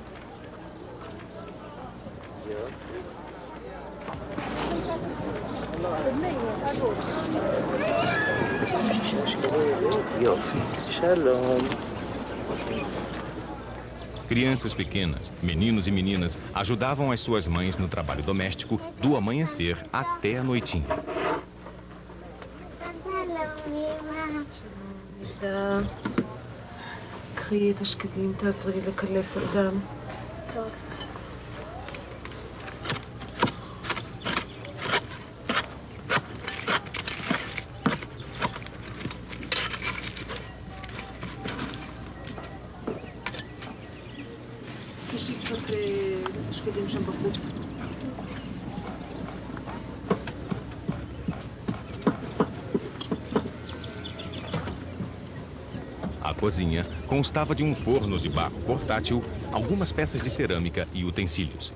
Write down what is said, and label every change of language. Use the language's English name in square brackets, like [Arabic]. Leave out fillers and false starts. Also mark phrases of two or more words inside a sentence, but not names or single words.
[Portuguese] Crianças pequenas, meninos e meninas, ajudavam as suas mães no trabalho doméstico do amanhecer até a noitinha. [Hebrew] ده קחי את השקדים, תעזרי לי לקלף אותם. טוב. תשאי קצת שקדים שם בחוץ. [Portuguese] A cozinha constava de um forno de barro portátil, algumas peças de cerâmica e utensílios.